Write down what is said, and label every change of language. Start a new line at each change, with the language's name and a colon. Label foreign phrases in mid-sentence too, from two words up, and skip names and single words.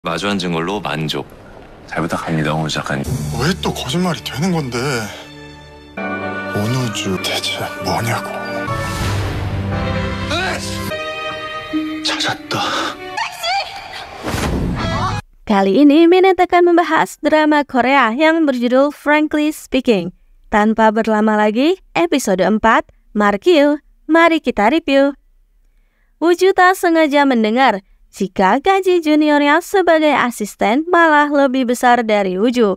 Korean: 마주 앉은 걸로 만족. 잘 부탁합니다, 홍 작가님. 왜 또 거짓말이 되는 건데? 온우주 대체 뭐냐고. 찾았다.
Indonesian: Kali ini Minat akan membahas drama Korea yang berjudul Frankly Speaking. Tanpa berlama lagi, episode 4, Markyu, mari kita review. Woo-ju tak sengaja mendengar jika gaji juniornya sebagai asisten malah lebih besar dari Woo-ju.